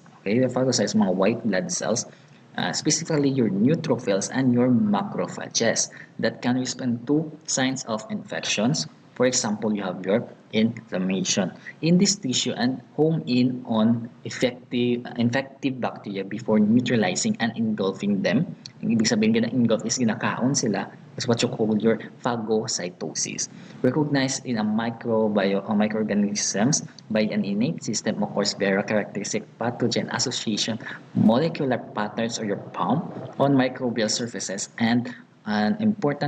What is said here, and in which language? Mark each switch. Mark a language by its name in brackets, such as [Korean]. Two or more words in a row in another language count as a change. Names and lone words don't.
[English] Okay, the phagocytes, mga white blood cells, specifically your neutrophils and your macrophages that can respond to signs of infections. For example, you have your inflammation in this tissue and home in on infective bacteria before neutralizing and engulfing them. [Filipino] Ang ibig sabihin ng engulf is ginakaon sila. [English] That's what you call your phagocytosis. Recognized in a microorganisms by an innate system occurs very characteristic pathogen association, molecular patterns or your palm on microbial surfaces, and an important